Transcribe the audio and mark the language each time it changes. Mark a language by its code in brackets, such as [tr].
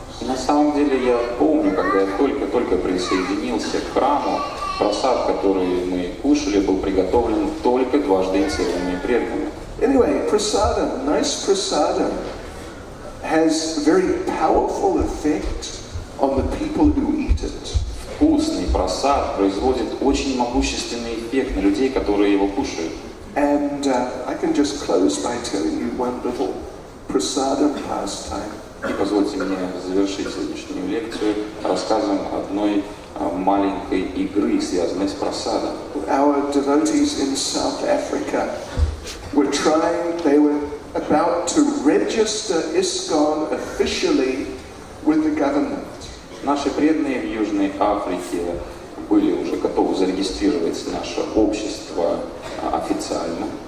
[ru] И на самом деле я помню, когда я только присоединился к храму, прасад, который мы кушали, был приготовлен только дважды инициированными преданными. [en] Anyway, prasadam, nice prasadam, has very powerful effect on the people who eat it. [ru] Вкусный прасад производит очень могущественный эффект на людей, которые его кушают. [en] And I can just close by telling you one little prasadam pastime. [ru] И позвольте мне завершить сегодняшнюю лекцию рассказом одной маленькой игры, связанной с прасадом. [en] Our devotees in South Africa were they were about to register ISKCON officially with the government. [ru] Наши преданные в Южной Африке были уже готовы зарегистрировать наше общество официально.